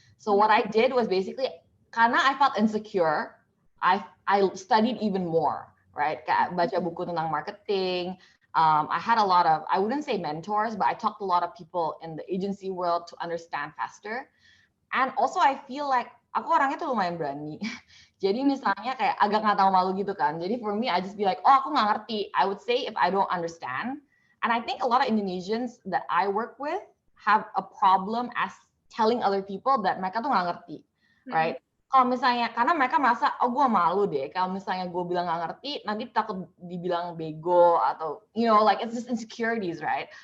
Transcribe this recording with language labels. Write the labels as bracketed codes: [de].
[en] So what I did was basically, karena I felt insecure, I studied even more, right? [id] Kayak baca buku tentang marketing. [en] I had a lot of, I wouldn't say mentors, but I talked to a lot of people in the agency world to understand faster. And also I feel like [id] aku orangnya tuh lumayan berani. Jadi misalnya kayak agak nggak tahu malu gitu kan. [en] Jadi for me, I just be like, [id] aku nggak ngerti. [en] I would say if I don't understand. And I think a lot of Indonesians that I work with have a problem as telling other people that [id] mereka tuh nggak ngerti, [en] right? [id] Kalau misalnya, karena mereka merasa, gue malu deh, kalau misalnya gue bilang nggak ngerti, nanti takut dibilang bego, atau, [en] like it's just insecurities, [id] right?